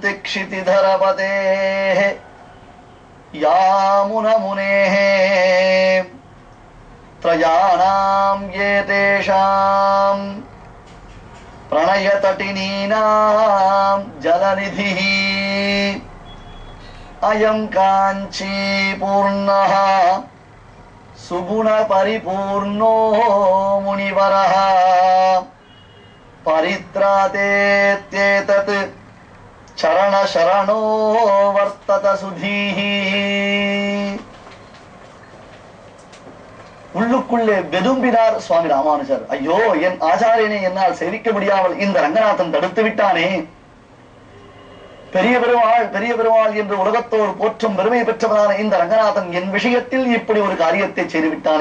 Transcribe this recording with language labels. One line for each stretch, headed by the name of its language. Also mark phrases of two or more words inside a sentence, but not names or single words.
Sanskrit: क्षितिधरपतेः यामुनमुनेः त्रयाणां ये तेषां प्रणयतटिनीनां जलनिधिः अयं काञ्चीपूर्णः सुगुणपरिपूर्णो मुनिवरः परित्रातेत्येतत् चरणशरणो वर्तत सुधीः.
Tamil: உள்ளுக்குள்ளே வெதும்பினார் சுவாமி ராமானுஜர். ஐயோ, என் ஆச்சாரியனை என்னால் சேவிக்க முடியாமல் இந்த ரங்கநாதன் தடுத்து விட்டானே. பெரிய பெருமாள் என்று உலகத்தோடு போற்றும் பெருமை பெற்றவனான இந்த ரங்கநாதன் என் விஷயத்தில் இப்படி ஒரு காரியத்தை செய்துவிட்டானே.